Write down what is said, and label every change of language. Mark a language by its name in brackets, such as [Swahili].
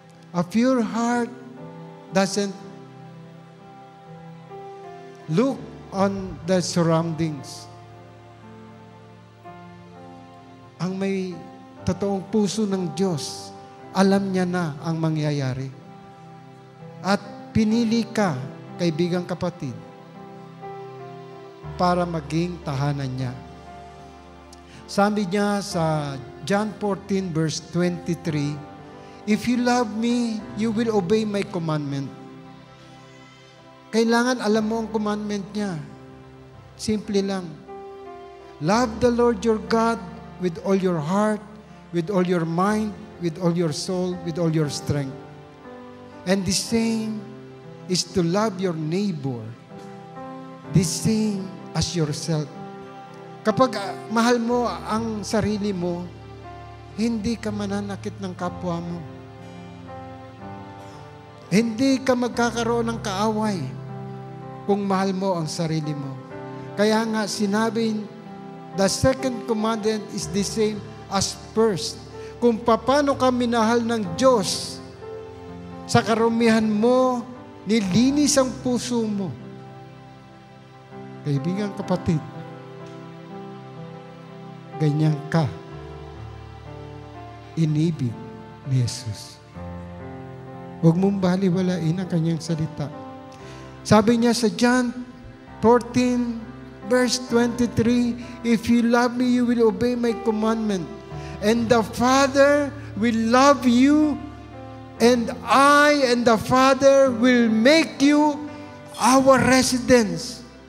[English] A pure heart doesn't look on the surroundings. [Filipino] Ang may totoong puso ng Diyos, alam niya na ang mangyayari. At pinili ka, kaibigang kapatid, para maging tahanan niya. Sabi niya sa [English] John 14 verse 23, "If you love me, you will obey my commandment." [Filipino] Kailangan alam mo ang commandment niya. Simple lang. [English] Love the Lord your God with all your heart, with all your mind, with all your soul, with all your strength. And the same is to love your neighbor, the same as yourself. [Filipino] Kapag mahal mo ang sarili mo, hindi ka mananakit ng kapwa mo. Hindi ka magkakaroon ng kaaway kung mahal mo ang sarili mo. Kaya nga sinabi, [English] the second commandment is the same as first. [Filipino] Kung paano ka minahal ng Diyos, sa karumihan mo, nilinis ang puso mo. Kaibigan kapatid, ganyan ka inibig ni Jesus. Huwag mong baliwalain ang kanyang salita. Sabi niya sa [English] John 14, verse 23, "If you love me, you will obey my commandment. And the Father will love you, and I and the Father will make you our residence."